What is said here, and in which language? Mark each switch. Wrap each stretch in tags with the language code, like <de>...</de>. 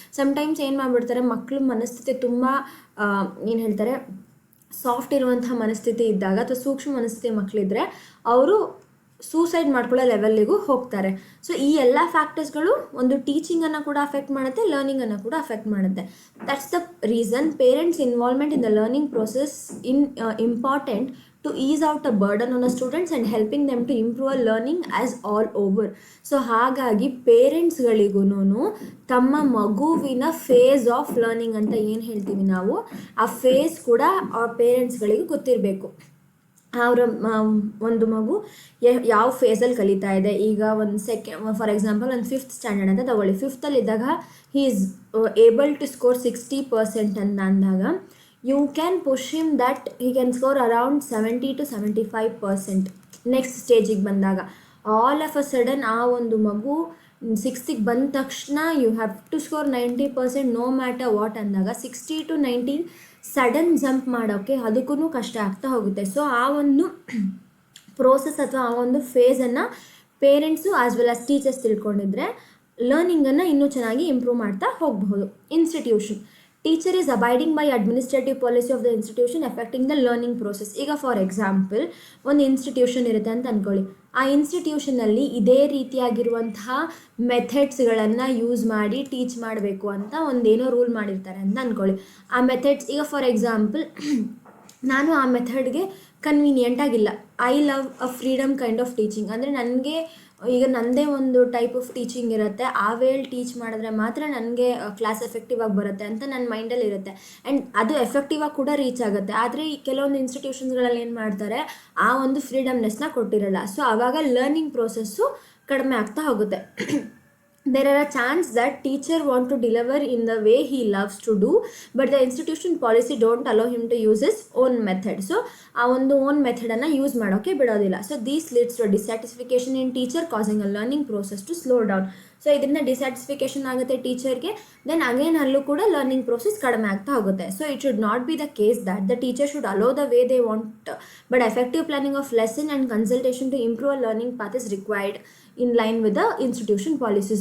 <kn>Sometimes ಏನು ಮಾಡಿಬಿಡ್ತಾರೆ, ಮಕ್ಕಳ ಮನಸ್ಥಿತಿ ತುಂಬ ಏನು ಹೇಳ್ತಾರೆ ಸಾಫ್ಟ್ ಇರುವಂಥ ಮನಸ್ಥಿತಿ ಇದ್ದಾಗ ಅಥವಾ ಸೂಕ್ಷ್ಮ ಮನಸ್ಥಿತಿ ಮಕ್ಕಳಿದ್ರೆ ಅವರು ಸೂಸೈಡ್ ಮಾಡ್ಕೊಳ್ಳೋ ಲೆವೆಲ್ಲಿಗೂ ಹೋಗ್ತಾರೆ. ಸೊ ಈ ಎಲ್ಲ ಫ್ಯಾಕ್ಟರ್ಸ್ಗಳು ಒಂದು ಟೀಚಿಂಗನ್ನು ಕೂಡ ಅಫೆಕ್ಟ್ ಮಾಡುತ್ತೆ, ಲರ್ನಿಂಗನ್ನು ಕೂಡ ಅಫೆಕ್ಟ್ ಮಾಡುತ್ತೆ.</kn> <en>That's the reason parents involvement in the learning process important to ease out a burden on the students and helping them to improve learning as all over.</en> <kn>So ಹಾಗಾಗಿ ಪೇರೆಂಟ್ಸ್ಗಳಿಗೂ ತಮ್ಮ ಮಗುವಿನ ಫೇಸ್ ಆಫ್ ಲರ್ನಿಂಗ್ ಅಂತ ಏನು ಹೇಳ್ತೀವಿ ನಾವು, ಆ face ಕೂಡ ಆ ಪೇರೆಂಟ್ಸ್ಗಳಿಗೂ ಗೊತ್ತಿರಬೇಕು. ಅವರ ಒಂದು ಮಗು ಯಾವ ಫೇಸಲ್ಲಿ ಕಲಿತಾ ಇದೆ. ಈಗ ಫಾರ್ ಎಕ್ಸಾಂಪಲ್ ಒಂದು 5th ಸ್ಟ್ಯಾಂಡರ್ಡ್ ಅಂತ ತಗೊಳ್ಳಿ.</kn> <en>5th he is able to score 60%</en> <kn>ಅಂತ ಅಂದಾಗ</kn> <en>you can push him that he can score around 70 to 75%.</en> <kn>Next ಸ್ಟೇಜಿಗೆ ಬಂದಾಗ</kn> <en>all of a sudden</en> <kn>ಆ ಒಂದು ಮಗು 6th ಬಂದ ತಕ್ಷಣ</kn> <en>you have to score 90% no matter what</en> <kn>ಅಂದಾಗ 60 to 90 ಸಡನ್ ಜಂಪ್ ಮಾಡೋಕ್ಕೆ ಅದಕ್ಕೂ ಕಷ್ಟ ಆಗ್ತಾ ಹೋಗುತ್ತೆ. ಸೊ ಆ ಒಂದು ಪ್ರೋಸೆಸ್ ಅಥವಾ ಆ ಒಂದು ಫೇಸನ್ನು parents as well as teachers ತಿಳ್ಕೊಂಡಿದ್ರೆ ಲರ್ನಿಂಗನ್ನು ಇನ್ನೂ ಚೆನ್ನಾಗಿ ಇಂಪ್ರೂವ್ ಮಾಡ್ತಾ ಹೋಗಬಹುದು.</kn> <en>Institution teacher is abiding by administrative policy of the institution affecting the learning process.</en> <kn>ಈಗ ಫಾರ್ ಎಕ್ಸಾಂಪಲ್ ಒಂದು ಇನ್ಸ್ಟಿಟ್ಯೂಷನ್ ಇರುತ್ತೆ ಅಂತ ಅಂದ್ಕೊಳ್ಳಿ. ಆ ಇನ್ಸ್ಟಿಟ್ಯೂಷನಲ್ಲಿ ಇದೇ ರೀತಿಯಾಗಿರುವಂತಹ ಮೆಥಡ್ಸ್ಗಳನ್ನು ಯೂಸ್ ಮಾಡಿ ಟೀಚ್ ಮಾಡಬೇಕು ಅಂತ ಒಂದೇನೋ ರೂಲ್ ಮಾಡಿರ್ತಾರೆ ಅಂತ ಅಂದ್ಕೊಳ್ಳಿ. ಆ ಮೆಥಡ್ಸ್ ಈಗ ಫಾರ್ ಎಕ್ಸಾಂಪಲ್ ನಾನು ಆ ಮೆಥಡ್ಗೆ ಕನ್ವೀನಿಯೆಂಟ್ ಆಗಿಲ್ಲ.</kn> <en>I love a freedom kind of teaching.</en> <kn>ಅಂದರೆ ನನಗೆ ಈಗ ನನ್ನದೇ ಒಂದು ಟೈಪ್ ಆಫ್ ಟೀಚಿಂಗ್ ಇರುತ್ತೆ, ಆ ವೇಯಲ್ಲಿ ಟೀಚ್ ಮಾಡಿದ್ರೆ ಮಾತ್ರ ನನಗೆ ಕ್ಲಾಸ್ ಎಫೆಕ್ಟಿವ್ ಆಗಿ ಬರುತ್ತೆ ಅಂತ ನನ್ನ ಮೈಂಡಲ್ಲಿ ಇರುತ್ತೆ. ಆ್ಯಂಡ್ ಅದು ಎಫೆಕ್ಟಿವ್ ಆಗಿ ಕೂಡ ರೀಚ್ ಆಗುತ್ತೆ. ಆದರೆ ಈ ಕೆಲವೊಂದು ಇನ್ಸ್ಟಿಟ್ಯೂಷನ್ಸ್ಗಳಲ್ಲಿ ಏನು ಮಾಡ್ತಾರೆ, ಆ ಒಂದು ಫ್ರೀಡಮ್ನೆಸ್ನ ಕೊಟ್ಟಿರಲ್ಲ. ಸೊ ಆವಾಗ ಲರ್ನಿಂಗ್ ಪ್ರೋಸೆಸ್ಸು ಕಡಿಮೆ ಆಗ್ತಾ ಹೋಗುತ್ತೆ.</kn> <en>There are a chance that teacher want to deliver in the way he loves to do, but the institution policy don't allow him to use his own method. So</en> <kn>ಆ ಒಂದು own ಮೆಥಡನ್ನು use ಮಾಡೋಕ್ಕೆ ಬಿಡೋದಿಲ್ಲ.</kn> <en>So these leads to dissatisfaction in teacher causing a learning process to slow down.</en> <kn>So ಇದರಿಂದ ಡಿಸ್ಸ್ಯಾಟಿಸ್ಫಿಕೇಷನ್ ಆಗುತ್ತೆ ಟೀಚರ್ಗೆ, then again ಅಲ್ಲೂ ಕೂಡ learning process ಕಡಿಮೆ ಆಗ್ತಾ ಹೋಗುತ್ತೆ.</kn> <en>So it should not be the case that the teacher should allow the way they want, but effective planning of lesson and consultation to improve a learning path is required in line with the institution policy.</en>